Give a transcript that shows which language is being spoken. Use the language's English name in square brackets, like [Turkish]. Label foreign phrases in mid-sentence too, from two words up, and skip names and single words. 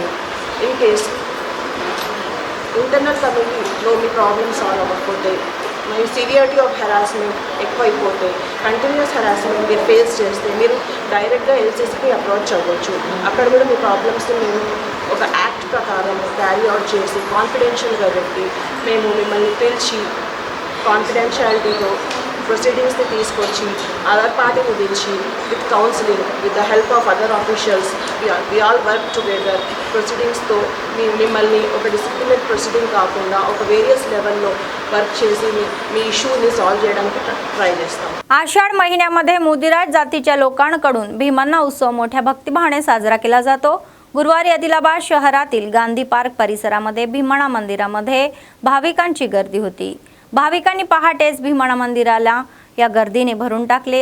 [English] in case internal committee [Telugu] మీ [English] problem solve [Telugu] అవ్వకపోతే, మీ [English] severity of harassment [Telugu] ఎక్కువైపోతే, [English] continuous harassment [Telugu] మీరు ఫేస్ చేస్తే మీరు డైరెక్ట్గా LCCకి అప్రోచ్ అవ్వచ్చు. అక్కడ కూడా మీ ప్రాబ్లమ్స్ని మేము ఒక యాక్ట్ ప్రకారం [English] carry out [Telugu] చేసి కాన్ఫిడెన్షియల్గా పెట్టి మేము మిమ్మల్ని పిలిచి [English] confidentiality proceedings [Telugu] తీసుకొచ్చి [English] other party [Telugu] పిలిచి [English] with counselling with the help of other officials we all work together proceedings [Telugu] మిమ్మల్ని ఒక [English] disciplinary proceeding [Telugu] काకుండా ఒక [English] various level work [Telugu] చేసి మీ ఇష్యూని సాల్వ్ చేయడానికి ట్రై చేస్తాం. [Marathi] आषाढ महिन्यामध्ये मुदिराज जातीच्या लोकांकडून भीमन्ना उत्सव मोठ्या भक्तिभावाने साजरा केला जातो. गुरुवारी आदिलाबाद शहरातील गांधी पार्क परिसरामध्ये भीमण्णा मंदिरामध्ये भाविकांची गर्दी होती. भाविकांनी पहाटेच भीमण्णा मंदिराला या गर्दीने भरून टाकले.